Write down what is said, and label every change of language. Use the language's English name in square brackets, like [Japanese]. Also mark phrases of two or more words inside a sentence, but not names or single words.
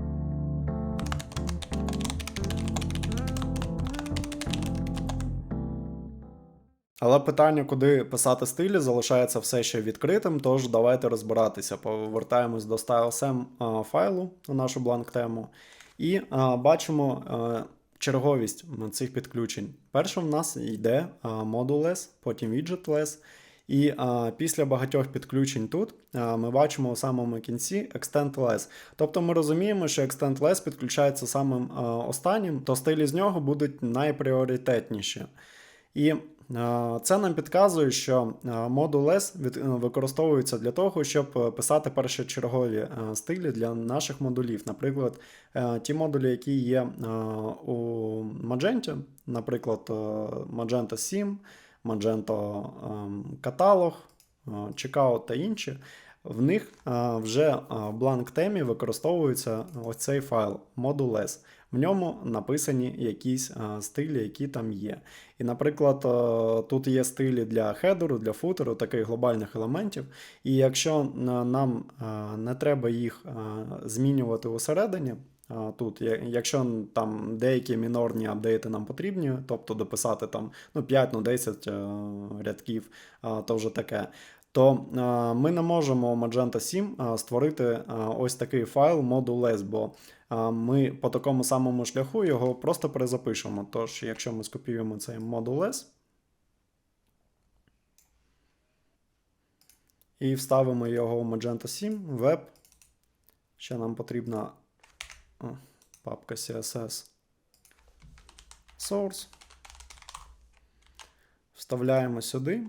[Ukrainian] Але питання, куди писати стилі, залишається все ще відкритим, тож давайте розбиратися. Повертаємось до StyleSM файлу у нашу бланк-тему і бачимо черговість цих підключень. Першим в нас йде module.less, потім widget.less. І після багатьох підключень тут ми бачимо у самому кінці extend.less. Тобто ми розуміємо, що extend.less підключається самим останнім, то стилі з нього будуть найпріоритетніші. І це нам підказує, що module.less використовується для того, щоб писати першочергові стилі для наших модулів. Наприклад, ті модулі, які є у Magento, наприклад, Magento 7, Magento каталог, Checkout та інші, в них вже в бланк-темі використовується ось цей файл module.less. В ньому написані якісь стилі, які там є. І, наприклад, тут є стилі для хедеру, для футеру, таких глобальних елементів. І якщо нам не треба їх змінювати усередині, тут, якщо там деякі мінорні апдейти нам потрібні, тобто дописати там 5-10 рядків, то вже таке, то ми не можемо у Magento 7 створити ось такий файл module.less, бо ми по такому самому шляху його просто перезапишемо. Тож, якщо ми скопіюємо цей module.less і вставимо його у Magento 7, Web, ще нам потрібна папка [English] CSS Source, [Ukrainian] вставляємо сюди.